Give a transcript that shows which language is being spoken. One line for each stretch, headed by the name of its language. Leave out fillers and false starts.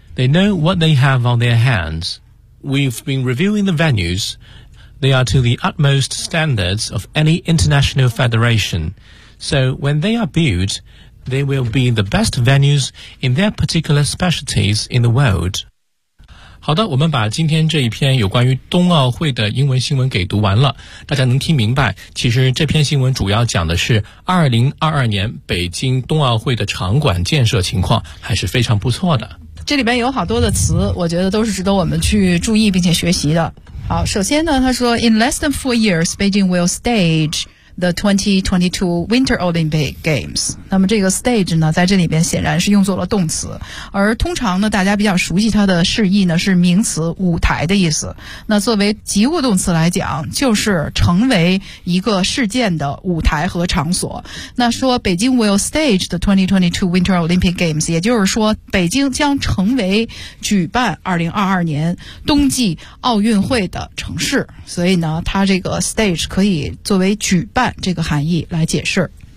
English: They know what they have on their hands. We've been reviewing the venues. They are to the utmost standards of any international federation. So when they are built, they will be the best venues in their particular specialties in the world."
Chinese: 好的，我们把今天这一篇有关于冬奥会的英文新闻给读完了，大家能听明白，其实这篇新闻主要讲的是2022年北京冬奥会的场馆建设情况还是非常不错的。这里边有好多的词，我觉得都是值得我们去注意并且学习的。好，首先呢，他说
English: In less than 4 years, Beijing will stage the 2022 Winter Olympic Games.
Chinese: 那么这个 stage 呢，在这里边显然是用作了动词，而通常呢，大家比较熟悉它的释义呢，是名词舞台的意思。那作为及物动词来讲，就是成为一个事件的舞台和场所。那说北京
English: will stage the 2022 Winter Olympic Games，
Chinese: 也就是说北京将成为举办2022年冬季奥运会的城市，所以呢，它这个 stage 可以作为举办这个含义来解释。